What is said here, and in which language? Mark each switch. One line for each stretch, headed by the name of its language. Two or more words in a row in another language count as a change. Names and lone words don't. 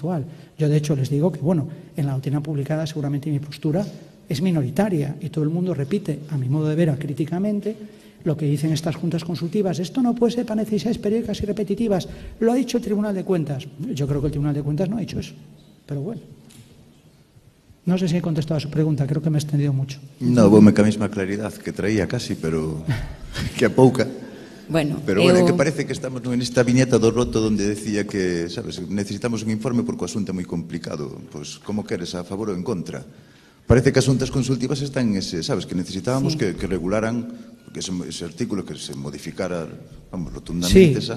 Spanish: Yo, de hecho, les digo que, bueno, en la doctrina publicada seguramente mi postura es minoritaria y todo el mundo repite, a mi modo de ver, acríticamente, lo que dicen estas juntas consultivas. Esto no puede ser para necesidades periódicas y repetitivas. Lo ha dicho el Tribunal de Cuentas. Yo creo que el Tribunal de Cuentas no ha dicho eso, pero bueno. No sé si he contestado a su pregunta, creo que me he extendido mucho. No,
Galician: voume ca mesma claridad que traía casi, pero que a pouca. Bueno, pero bueno, é que parece que estamos nesta viñeta do roto onde decía que, sabes, necesitamos un informe porque o asunto é moi complicado. Pois, como queres, a favor ou en contra? Parece que as juntas consultivas están en ese, sabes, que necesitábamos que regularan, porque ese artículo que se modificara, vamos, rotundamente esa.